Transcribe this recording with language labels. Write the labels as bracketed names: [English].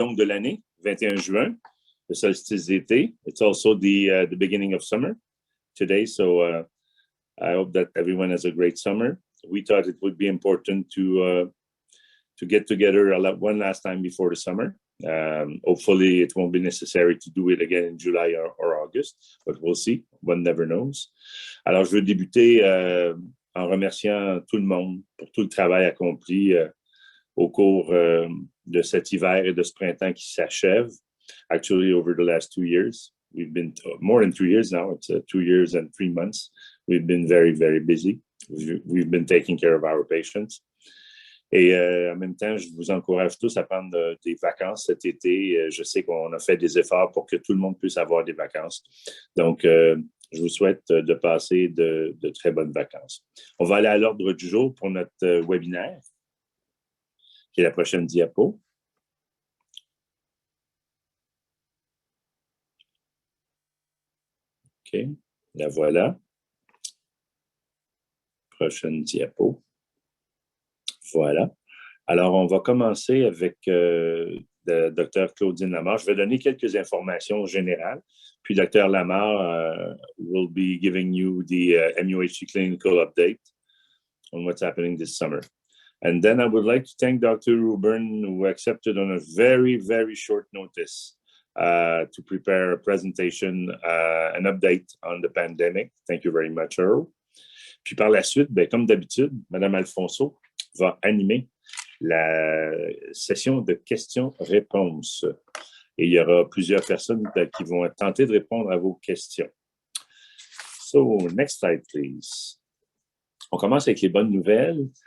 [French] longue de l'année, 21 juin, le solstice d'été. [English] It's also the beginning of summer today, so I hope that everyone has a great summer. We thought it would be important to get together one last time before the summer. Hopefully, it won't be necessary to do it again in July or August, but we'll see. One never knows. [French] Alors, je veux débuter en remerciant tout le monde pour tout le travail accompli au cours de cet hiver et de ce printemps qui s'achève. [English] Actually, over the last 2 years, we've been more than 2 years now. It's 2 years and 3 months. We've been very, very busy. We've been taking care of our patients. [French] Et en même temps, je vous encourage tous à prendre des vacances cet été. Je sais qu'on a fait des efforts pour que tout le monde puisse avoir des vacances. Donc, je vous souhaite de passer de très bonnes vacances. On va aller à l'ordre du jour pour notre webinaire, qui est la prochaine diapo. OK, la voilà. Prochaine diapo. Voilà. Alors, on va commencer avec Dr. Claudine Lamar. Je vais donner quelques informations générales. Puis, Dr. [English] Lamar will be giving you the MUHC clinical update on what's happening this summer. And then I would like to thank Dr. Ruben, who accepted on a very, very short notice to prepare a presentation, an update on the pandemic. Thank you very much, Earl. [French] Puis par la suite, comme d'habitude, Mme Alfonso va animer la session de questions-réponses. Et il y aura plusieurs personnes qui vont tenter de répondre à vos questions. [English] So, next slide, please. [French] On commence avec les bonnes nouvelles.